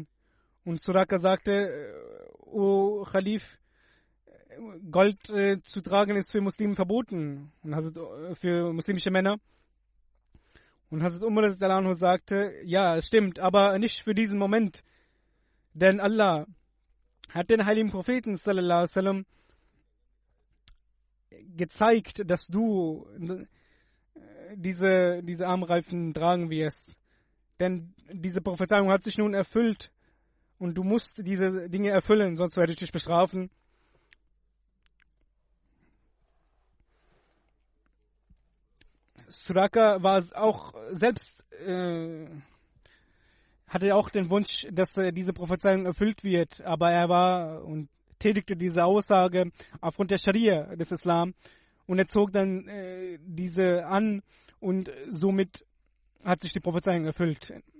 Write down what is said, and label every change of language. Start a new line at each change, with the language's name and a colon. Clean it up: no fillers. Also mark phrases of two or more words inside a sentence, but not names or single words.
German: Und Suraka sagte, O Khalif, Gold zu tragen ist für Muslime verboten, und für muslimische Männer. Und Hazrat Umar
Arabic: رضي الله عنه
German: sagte, ja, es stimmt, aber nicht für diesen Moment. Denn Allah hat den heiligen Propheten
Arabic: صلى الله عليه وسلم
German: gezeigt, dass du diese Armreifen tragen wirst. Denn diese Prophezeiung hat sich nun erfüllt und du musst diese Dinge erfüllen, sonst werde ich dich bestrafen. Suraka war auch selbst, hatte auch den Wunsch, dass diese Prophezeiung erfüllt wird, aber er war und tätigte diese Aussage aufgrund der Scharia des Islam und er zog dann diese an und somit hat sich die Prophezeiung erfüllt.